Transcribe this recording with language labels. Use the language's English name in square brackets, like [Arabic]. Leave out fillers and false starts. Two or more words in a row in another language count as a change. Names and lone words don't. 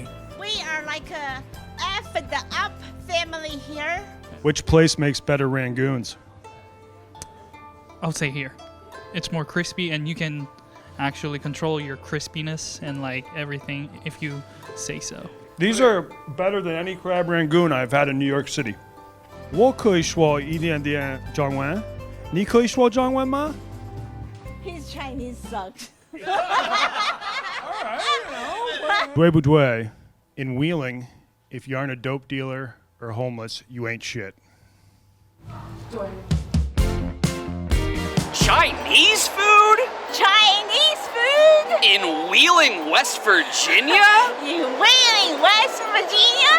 [English] We are like a F the up family here. Which place makes better Rangoons? I would say here. It's more crispy and you can actually control your crispiness and like everything if you say so. These are better than any crab Rangoon I've had in New York City. [Chinese] 我可以说一点点中文，你可以说中文吗？ [English] His Chinese sucks. [Chinese] 对不对. [English] In Wheeling, if you aren't a dope dealer or homeless, you ain't shit. Dui. Chinese food? Chinese food? In Wheeling, West Virginia? In Wheeling, West Virginia?